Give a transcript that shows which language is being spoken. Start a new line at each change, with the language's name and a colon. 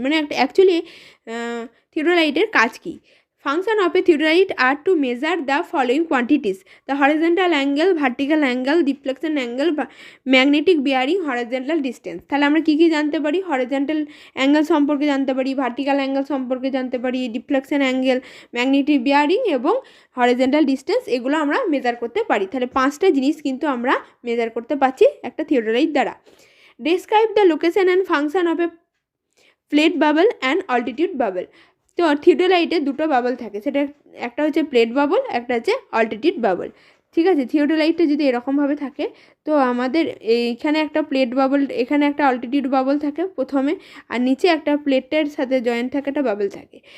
Bangla: মানে একটা অ্যাকচুয়ালি থিওডোলাইটের কাজ কী?
English: Function of a theodolite are to measure the following quantities: the horizontal angle, vertical angle, deflection angle, magnetic bearing, horizontal distance.
Bangla: তাহলে আমরা কী কী জানতে পারি? Horizontal angle সম্পর্কে জানতে পারি, ভার্টিক্যাল অ্যাঙ্গেল সম্পর্কে জানতে পারি, ডিফ্লেকশন অ্যাঙ্গেল, ম্যাগনেটিক বিয়ারিং এবং হরিজন্টাল ডিস্টেন্স, এগুলো আমরা মেজার করতে পারি। তাহলে 5টা জিনিস কিন্তু আমরা মেজার করতে পারছি একটা থিওডোলাইট দ্বারা।
English: Describe the location and function of a plate bubble and altitude bubble.
Bangla: তো থিওডোলাইটে দুটো বাবল থাকে, সেটা একটা হচ্ছে প্লেট বাবল, একটা হচ্ছে অল্টিটিউড বাবল। ঠিক আছে, থিওডোলাইটটা যদি এরকমভাবে থাকে তো আমাদের এইখানে একটা প্লেট বাবল, এখানে একটা অল্টিটিউড বাবল থাকে প্রথমে, আর নিচে একটা প্লেটের সাথে জয়েন্ট থাকে একটা বাবল থাকে।